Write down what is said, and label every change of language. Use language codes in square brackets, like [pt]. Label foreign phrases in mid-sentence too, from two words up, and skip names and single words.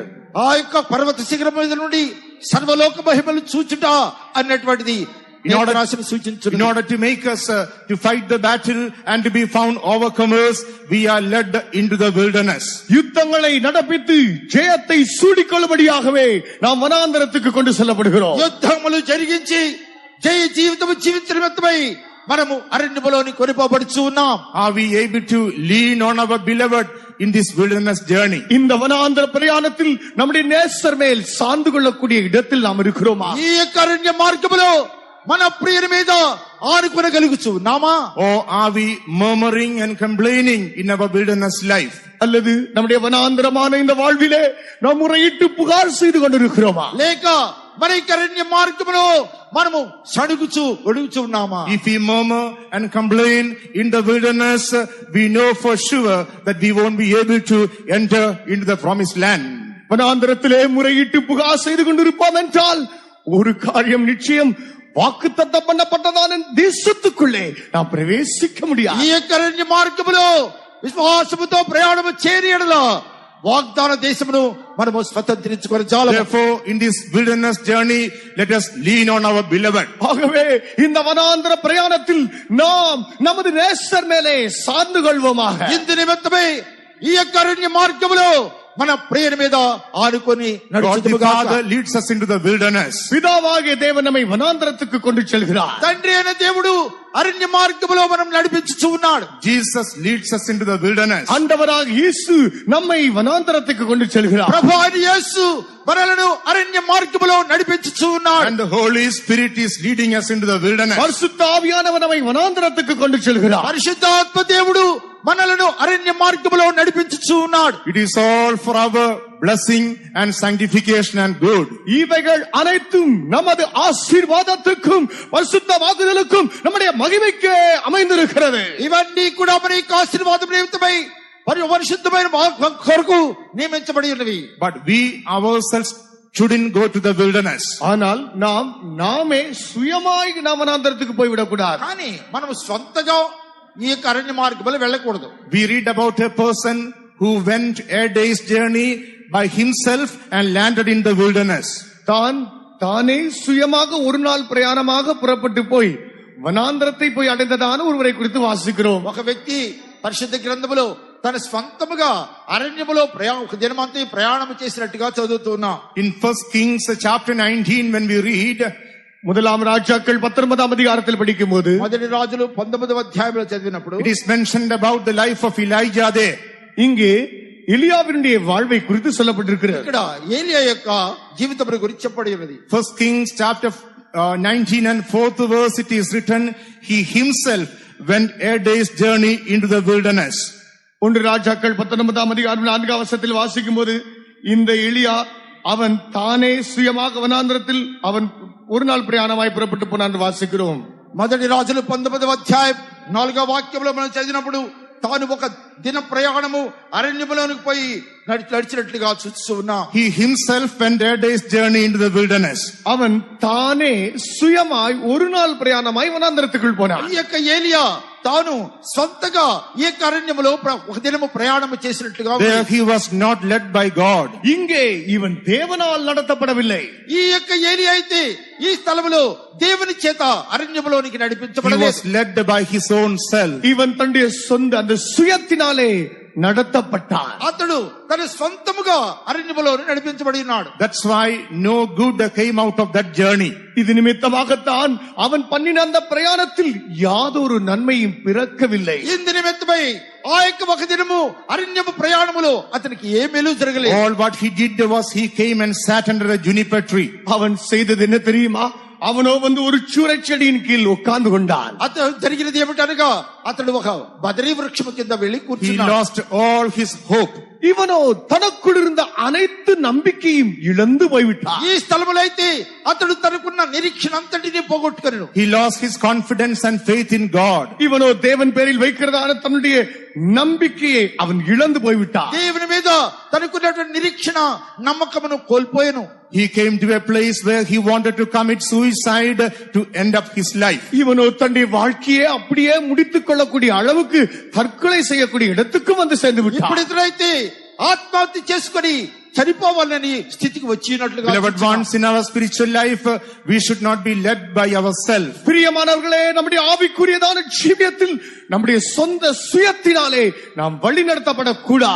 [te] ఆ యొక్క పర్వత శిఖరం మీద నుండి సర్వలోక మహిమలు చూచుట అన్నటువంటిది [en] In order to make us to fight the battle and to be found overcomers, we are led into the wilderness. [ta] யுத்தங்களை நடப்பித்து ஜெயத்தை சூடிக்கொள்ளும்படியாகவே நாம் வனாந்தரத்துக்கு கொண்டு செல்லப்படுகிறோம். [te] యుద్ధములు జరిగించి జయ జీవితము జీవించడమై మనము అరణ్యములోని కొనిపోబడుచు ఉన్నాం. [en] Are we able to lean on our beloved in this wilderness journey? [ta] இந்த வனாந்தர பிரயாணத்தில் நம்முடைய நேசர் மேல் சார்ந்து கொள்ளக்கூடிய இடத்தில் நாம் இருக்கிறோமா? [te] ఈ యొక్క అరణ్య మార్గములో మన ప్రియుని మీద ఆనుకొనగలుగుచు ఉన్నామా? [en] Or are we murmuring and complaining in our wilderness life? [ta] அல்லது நம்முடைய வனாந்தரமான இந்த வாழ்விலே நாம் முறையிட்டு புகார் செய்து கொண்டிருக்கிறோமா? [te] లేక మన ఈ అరణ్య మార్గములో మనము సణుగుచు ఒడుగుచు ఉన్నామా? [en] If we murmur and complain in the wilderness, we know for sure that we won't be able to enter into the promised land. [ta] வனாந்தரத்திலே முறையிட்டு புகார் செய்து கொண்டிருப்போம் என்றால் ஒரு காரியம் நிச்சயம், వాగ్దత్తం பண்ணப்பட்டதான தேசத்துக்குள்ளே நாம் ప్రవేశించ முடியாது. [te] ఈ యొక్క అరణ్య మార్గములో విశ్వాసముతో ప్రయాణము చేయడలో వాగ్దాన దేశమును మనము స్వతంత్రించుకొని జాలము. [en] Therefore, in this wilderness journey, let us lean on our beloved. [ta] ஆகவே இந்த வனாந்தர பிரயாணத்தில் நாம் நமது நேசர் மேலே சார்ந்து கொள்வோமாக. [te] ఇందు నిమిత్తమే ఈ యొక్క అరణ్య మార్గములో మన ప్రియుని మీద ఆనుకొని [en] God the Father leads us into the wilderness. [ta] பிதாவாகிய தேவன் நம்மை வனாந்தரத்துக்கு கொண்டு செல்கிறார். [te] తండ్రి అయిన దేవుడు అరణ్య మార్గములో మనం నడిపించుచు ఉన్నాడు. [en] Jesus leads us into the wilderness. [ta] ஆண்டவராகிய இயேசு நம்மை வனாந்தரத்துக்கு கொண்டு செல்கிறார். [te] ప్రభువైన యేసు మనలను అరణ్య మార్గములో నడిపించుచు ఉన్నాడు. [en] And the Holy Spirit is leading us into the wilderness. [ta] பரிசுத்த ஆவியானவர் நம்மை வனாந்தரத்துக்கு கொண்டு செல்கிறார். [te] పరిశుద్ధాత్మ దేవుడు మనలను అరణ్య మార్గములో నడిపించుచు ఉన్నాడు. [en] It is all for our blessing and sanctification and good. [ta] இவைகள் அனைத்தும் நமது ஆசீர்வாதத்துக்கும் பரிசுத்தமாகுதலுக்கும் நம்முடைய மகிமைக்கு அமைந்திருக்கிறது. [te] ఇవన్నీ కూడా మన యొక్క ఆశీర్వాదం నిమిత్తమై పరిశుద్ధమైన కొరకు నియమించబడి ఉన్నవి. [en] But we ourselves shouldn't go to the wilderness. [ta] ஆனால் நாமே சுயமாய் நாம் வனாந்தரத்துக்கு போய்விடக் கூடாது. [te] కానీ మనం స్వంతగా ఈ యొక్క అరణ్య మార్గములో వెళ్ళకూడదు. [en] We read about a person who went a day's journey by himself and landed in the wilderness. [ta] தானே சுயமாக ஒரு நாள் பிரயாணமாக புறப்பட்டு போய் వనాంతరத்தை போயி அடைந்தான ஒருவரை குறித்து వాసిக்கிறோம். [te] ఒక వ్యక్తి పరిశుద్ధ గ్రంథములో తన స్వంతముగా అరణ్యములో దినమంతా ప్రయాణం చేసినట్టుగా చదువుతున్నాం. [en] In 1 Kings chapter 19 when we read, [ta] முதலாம் ராஜாக்கள் 19ஆம் அதிகாரத்தில் படிக்கும்போது, [te] మొదటి రాజులు 19వ అధ్యాయంలో చదివినప్పుడు [en] it is mentioned about the life of Elijah there. [ta] இங்கே எலியாவினுடைய வாழ்வை குறித்து சொல்லப்பட்டிருக்கிறது. [te] ఇక్కడ ఏలియా యొక్క జీవితం గురించి చెప్పబడి ఉన్నది. [en] 1 Kings chapter 19 and 4th verse it is written, he himself went a day's journey into the wilderness. [ta] ஒன்று ராஜாக்கள் 19ஆம் அதிகாரம் 4ஆம் வசனத்தில் வாசிக்கும்போது, இந்த எலியா அவன் தானே சுயமாக வனாந்தரத்தில் அவன் ஒரு நாள் பிரயாணமாய் புறப்பட்டு போனான் வாசிக்கிறோம். [te] మొదటి రాజులు 19వ అధ్యాయం 4వ వాక్యంలో మనం చదివినప్పుడు తాను ఒక దిన ప్రయాణము అరణ్యములోనికి పోయి నడిచినట్లుగా చూస్తూ ఉన్నాం. [en] He himself went a day's journey into the wilderness. [ta] அவன் தானே சுயமாய் ஒரு நாள் பிரயாணமாய் வனாந்தரத்துக்குள் போனான். [te] ఈ యొక్క ఏలియా తాను సొంతగా ఈ యొక్క అరణ్యములో ఒక దినము ప్రయాణం చేసినట్లుగా [en] There he was not led by God. [ta] இங்கே இவன் தேவனால் நடத்தப்படவில்லை. [te] ఈ యొక్క ఏలియా అయితే ఈ స్థలములో దేవుని చేత అరణ్యములోనికి [en] He [te] నడిపించబడలేదు. [en] was led by his own self. [ta] இவன் தன்னுடைய சொந்த அந்த சுயத்தினாலே நடத்தப்பட்டான். [te] అతడు తన సొంతముగా అరణ్యములో నడిపించబడి ఉన్నాడు. [en] That's why no good came out of that journey. [ta] இது நிமித்தமாகத்தான் அவன் பண்ணின அந்த பிரயாணத்தில் யாதொரு நன்மையும் பிறக்கவில்லை. [te] ఇందు నిమిత్తమై ఆ యొక్క ఒక దినము అరణ్యము ప్రయాణములో అతనికి ఏ మేలు జరగలేదు. [en] All what he did was he came and sat under a juniper tree. [ta] அவன் செய்தது என்ன தெரியுமா? அவனோ ஒரு சூரை செடியின் கீழ் உட்கார்ந்து கொண்டான். [te] అతడు జరిగినది ఏమిటనగా అతడు ఒక బదరీ వృక్షము కింద వెళ్లి [en] He [te] కూర్చున్నాడు. [en] lost all his hope. [ta] இவனோ தனக்குள் இருந்த அனைத்து நம்பிக்கையும் இழந்து போய்விட்டான். [te] ఈ స్థలములో అయితే అతడు తనకున్న నిరీక్షణ అంతటిని పోగొట్టుకొనెను. [en] He lost his confidence and faith in God. [ta] இவனோ தேவன் பேரில் வைக்கிறதான தன்னுடைய நம்பிக்கையை அவன் இழந்து போய்விட்டான். [te] దేవుని మీద తనకున్నటువంటి నిరీక్షణ నమ్మకమును కోల్పోయెను. [en] He came to a place where he wanted to commit suicide to end up his life. [ta] இவனோ தன்னுடைய வாழ்க்கையை அப்படியே முடித்துக் கொள்ளக்கூடிய அளவுக்கு தற்கொலை செய்யக்கூடிய இடத்துக்கு வந்து சேர்ந்து விட்டான். [te] ఇప్పుడు ఇతడైతే ఆత్మహత్య చేసుకొని చనిపోవాలని స్థితికి వచ్చినట్లుగా. [en] Beloved ones, in our spiritual life, we should not be led by ourselves. [ta] பிரியமானவர்களே, நம்முடைய ஆவிக்குரியதான ஜீவியத்தில் நம்முடைய சொந்த சுயத்தினாலே நாம் வழி நடத்தப்படக்கூடாது.